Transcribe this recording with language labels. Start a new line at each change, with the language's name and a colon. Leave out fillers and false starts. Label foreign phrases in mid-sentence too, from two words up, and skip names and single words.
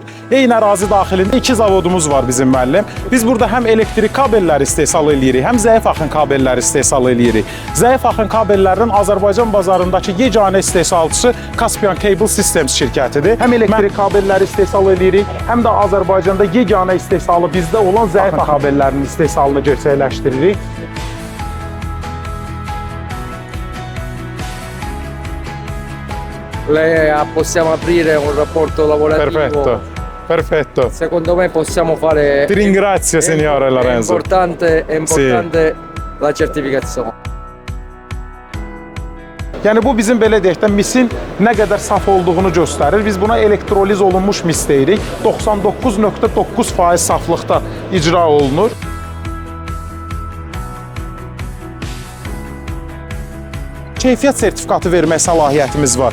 Azerbaijani: Eyni ərazi daxilində 2 zavodumuz var bizim müəllim. Biz burada həm elektrik kabelləri istehsal edirik, həm zəif axın kabelləri istehsal edirik. Zəif axın kabellərinin Azərbaycan bazarındakı yeganə istehsalçısı Caspian Cable Systems şirkətidir. Həm elektrik kabelləri istehsal edirik, həm də Azərbaycanda yeganə istehsalı bizdə olan zəif axın kabellərinin istehsalını gerçəkləşdiririk.
Italian: Lei possiamo aprire un rapporto lavorativo. Perfetto, perfetto. Secondo me possiamo fare. Ti ringrazio, signore Lorenzo. È importante la certificazione.
Azerbaijani: Yəni bu bizim belə deyək də misin nə qədər saf olduğunu göstərir. Biz buna elektroliz olunmuş mis deyirik. 99.9% saflıqda icra olunur. Keyfiyyət sertifikatı vermək səlahiyyətimiz var.